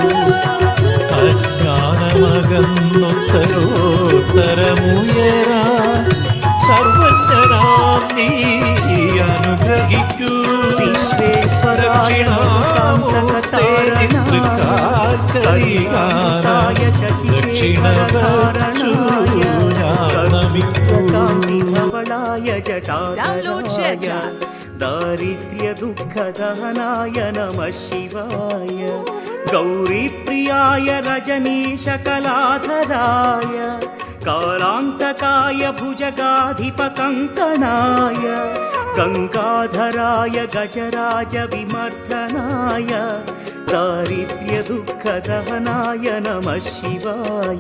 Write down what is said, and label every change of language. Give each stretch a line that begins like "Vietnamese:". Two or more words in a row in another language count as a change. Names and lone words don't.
Malayalam: അജ്ഞാനമകന്നുത്തരോത്തരമുയരാ സർവജ്ഞനാം നീ അനുഗ്രഹിക്കൂ. ദക്ഷിണാമൂർത്തേ നിതൃക്കാൽക്കലിയാന ദക്ഷിണ വച്ചു
Sanskrit: ധവളായ ജടാധരായ दारिद्र्य दुःख दहनाय नमः शिवाय. गौरीप्रियाय रजनीश कलाधराय कालान्तकाय भुजगाधिपकङ्कणाय गङ्गाधराय गजराज विमर्दनाय दारिद्र्य दुःख दहनाय नमः शिवाय.